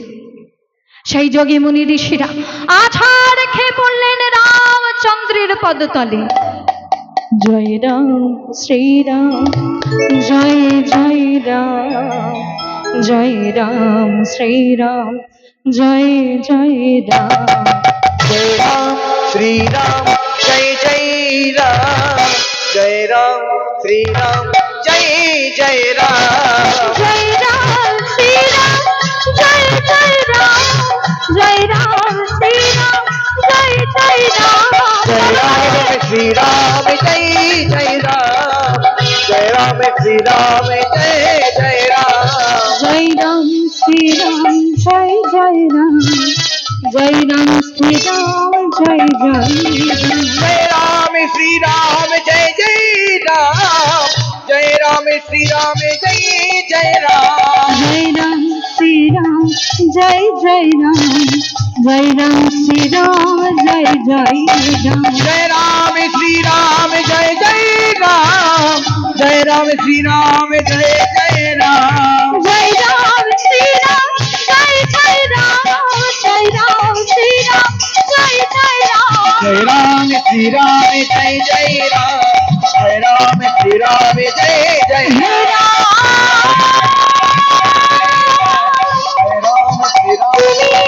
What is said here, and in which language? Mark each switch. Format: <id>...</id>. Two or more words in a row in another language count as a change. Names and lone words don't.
<bn>সেই যোগী মুনি ঋষিরা আছা রেখে পড়লেন রামচন্দ্রের পদতলে, জয় রাম শ্রীরাম, জয় জয় রাম, জয় রাম শ্রীরাম, জয় জয় রাম,</bn> <hi>जय राम श्री राम जय जय राम, जय राम श्री राम जय जय राम,</hi> <bn>জয় রাম শ্রীরাম, জয় জয় রাম, জয় রাম শ্রীরাম, জয় জয় রাম,</bn> <hi>जय राम श्री राम जय जय राम, जय राम श्री राम जय जय राम,</hi> <bn>জয় রাম শ্রীরাম, জয় জয় রাম, জয় রাম শ্রীরাম, জয় জয় রাম,</bn> <hi>जय राम श्री राम जय जय राम, जय राम श्री राम जय जय राम,</hi> <bn>জয় রাম শ্রীরাম, জয় জয় রাম, জয় রাম শ্রীরাম, জয় জয় রাম,</bn> <hi>जय राम श्री राम जय जय राम, जय राम श्री राम जय जय राम,</hi> <bn>জয় রাম শ্রীরাম, জয় জয় রাম, জয় রাম শ্রীরাম, জয় জয় রাম,</bn> <hi>जय राम श्री राम जय जय राम, जय राम श्री राम जय जय राम, जय राम श्री राम जय</hi>